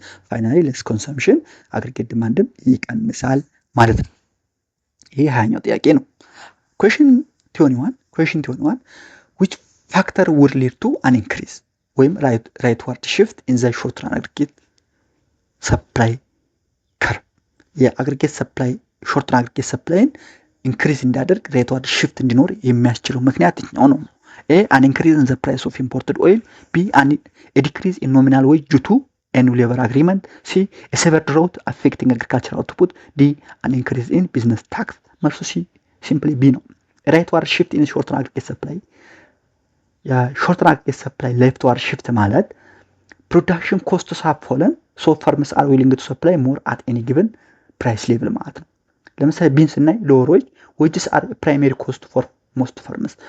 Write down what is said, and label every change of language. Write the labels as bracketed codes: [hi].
[en] finally less consumption, aggregate demand [am] ይቀንሳል ማለት ነው። ይሄ 20ኛው ጥያቄ ነው። [en] question 21 which factor would lead to an increase [am] ወይም [en] rightward shift in the short run aggregate supply curve? [am] የአግሪጌት ሰፕላይ ሾርት ረን አግሪጌት ሰፕላይን ኢንክሪዝ እንዲያደርግ rightward shift እንዲኖር የሚያስችለው ምክንያት የትኛው ነው? [en] A, an increase in the price of imported oil. B, a decrease in nominal wage due to a new labor agreement. C, a severe drought affecting agricultural output. D, an increase in business tax. [am] መልሱ [en] C simply B ነው። rightward shift in short run aggregate supply short run aggregate supply leftward shift ማለት production costs have fallen so firms are willing to supply more at any given price level [am] ማለት ነው። ለምሳሌ ቢን ስናይ [en] lower wages are primary cost for most firms.